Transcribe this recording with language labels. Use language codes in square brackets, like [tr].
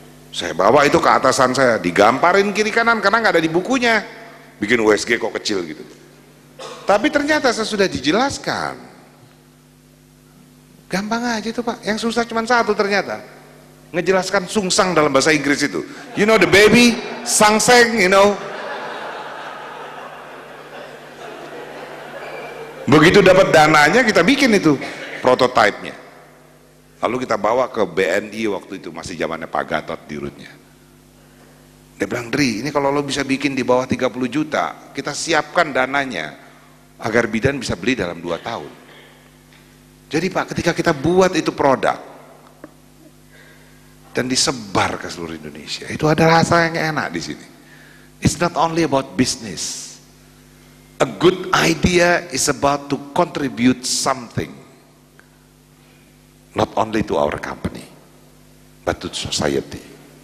[id] Saya bawa itu ke atasan saya, digamparin kiri kanan karena nggak ada di bukunya. Bikin USG kok kecil gitu. Tapi ternyata saya sudah dijelaskan. Gampang aja itu Pak, yang susah cuma satu ternyata. Ngejelaskan sungsang dalam bahasa Inggris itu. [en] You know the baby, sangseng, you know. [id] Begitu dapat dananya kita bikin itu prototipenya. Lalu kita bawa ke BNI waktu itu, masih zamannya Pak Gatot dirutnya. Dia bilang, Dri, ini kalau lo bisa bikin di bawah 30 juta, kita siapkan dananya agar bidan bisa beli dalam 2 tahun. Jadi Pak, ketika kita buat itu produk dan disebar ke seluruh Indonesia, itu ada rasa yang enak di sini. [en] It's not only about business. A good idea is about to contribute something, not only to our company, but to society.